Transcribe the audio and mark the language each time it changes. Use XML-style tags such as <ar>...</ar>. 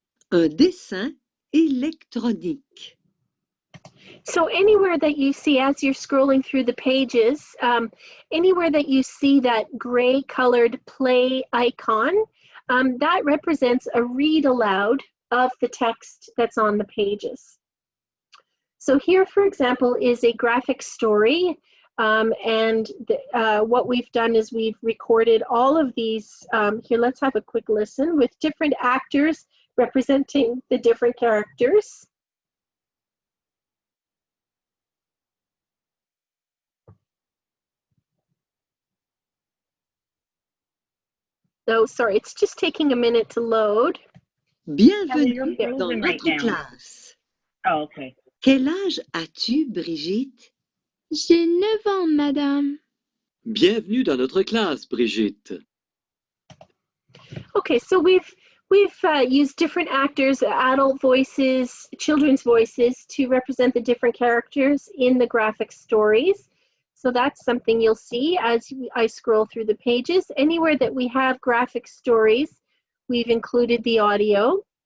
<fr>Un dessin électronique.</fr> <en>So anywhere that you see, as you're scrolling through the pages, anywhere that you see that gray colored play icon, that represents a read aloud of the text that's on the pages. So here, for example, is a graphic story, and what we've done is we've recorded all of these. Here, let's have a quick listen with different actors representing the different characters. Oh, sorry, it's just taking a minute to load.</en> <fr>Bienvenue dans notre classe.</fr> <en>Oh, okay.</en> <fr>Quel âge as-tu, Brigitte? J'ai 9 ans, madame. Bienvenue dans notre classe, Brigitte.</fr> <en>Okay, so we've used different actors, adult voices, children's voices, to represent the different characters in the graphic stories. So that's something you'll see as I scroll through the pages. Anywhere that we have graphic stories, we've included the audio.</en>